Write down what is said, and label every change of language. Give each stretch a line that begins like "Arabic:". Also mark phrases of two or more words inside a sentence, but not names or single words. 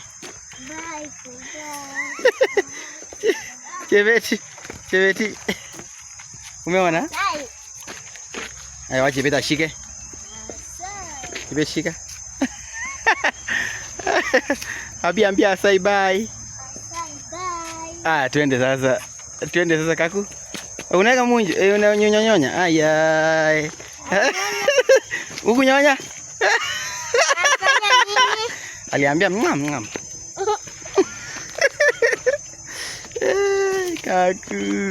Swahili: Bye kukaa. Chebeti. Umeona? Bye. Ayo wacha Chebeti ashike. Chebeti shika. Abi ambia
English: say bye.
Swahili: Bye. Twende sasa kaku. Unaweka munju, unanyonya. Ayai. Ukunyonya? Aliambia ngam. Kaku.